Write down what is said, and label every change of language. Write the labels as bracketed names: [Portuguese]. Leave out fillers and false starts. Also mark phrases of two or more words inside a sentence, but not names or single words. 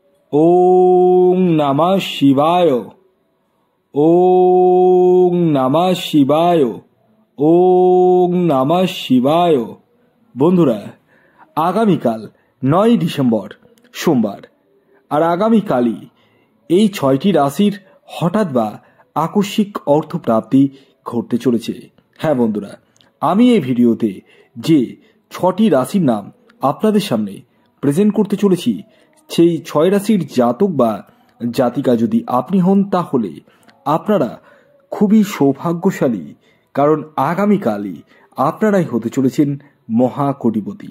[Sanskrit] ওং নমঃ শিবায়। ওং নমঃ শিবায়। ওং নমঃ শিবায়। [Bangla] বন্ধুরা, আগামীকাল 9 ডিসেম্বর সোমবার, আর আগামীকালই এই 6টি রাশির হঠাৎ বা আকস্মিক অর্থপ্রাপ্তি ঘটতে চলেছে। হ্যাঁ বন্ধুরা, আমি এই ভিডিওতে যে 6টি রাশির নাম আপনাদের সামনে প্রেজেন্ট করতে চলেছি, সেই 6 রাশির জাতক বা জাতিকা যদি আপনি হন, তাহলে আপনারা খুবই সৌভাগ্যশালী, কারণ আগামীকালই আপনারাই হতে চলেছেন মহাকোটিপতি।